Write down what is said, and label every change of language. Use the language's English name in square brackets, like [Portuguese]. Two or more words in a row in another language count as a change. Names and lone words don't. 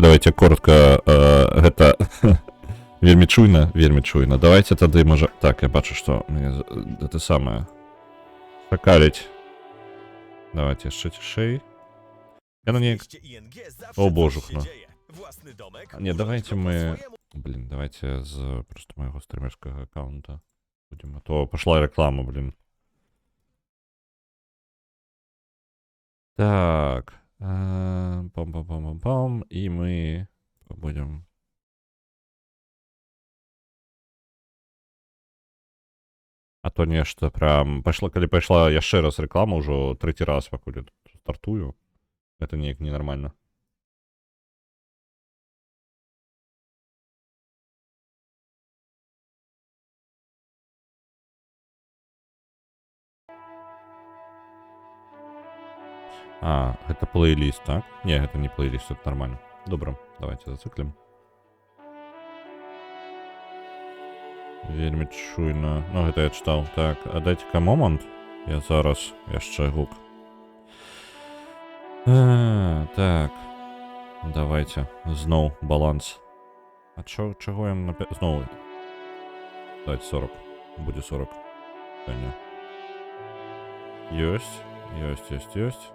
[Russian] Давайте коротко. [Belarusian] Гэта вельмі чуйна. Давайте тады, можа... Так, я бачу, што мне гэта самае шакаліць. Давайте яшчэ цішэй. Яно неяк... О, божухна. Не, давайте мы... [Russian] Блин, давайте з просто моего стримерского аккаунта будем. А то пошла реклама, блин. Так. Пам-пам-пам-пам-пам. И мы будем... [Belarusian] А то нешта прям... Калі пайшла яшчэ раз реклама, ўжо трэці раз, пакуль я стартую. [Russian] Это неяк ненормально. А, это плейлист, так? Не, это не плейлист, это нормально. Добро, давайте зациклим. [Belarusian] Вельмі чуйна. Ну, гэта я читал. [Russian] Так, а дайте-ка момент. [Belarusian] Я зараз яшчэ гук. Так. Давайте. Зноў баланс. А чаго я зноў? Давайте 40. Будзе 40. Сёння. Ёсць.